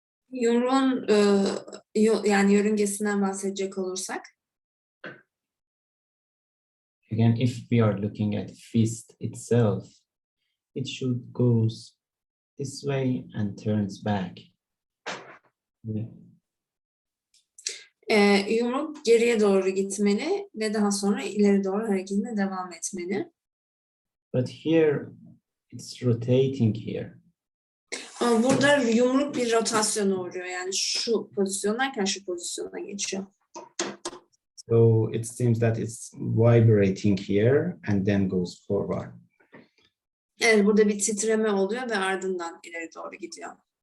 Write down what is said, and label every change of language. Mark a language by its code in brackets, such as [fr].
[tr] Yumruğun yani yörüngesinden bahsedecek olursak. [en] Again, if we are looking at fist itself, it should goes this way and turns back. Yeah. [tr] Yumruk geriye doğru gitmeli ve daha sonra ileri doğru hareketine devam etmeli. [en] But here it's rotating here. [tr] Ama burada yumruk bir rotasyona uğruyor. Yani şu pozisyondayken şu pozisyona geçiyor. [en] So it seems that it's vibrating here and then goes forward. [tr] Evet, burada bir titreme oluyor ve ardından ileri doğru gidiyor.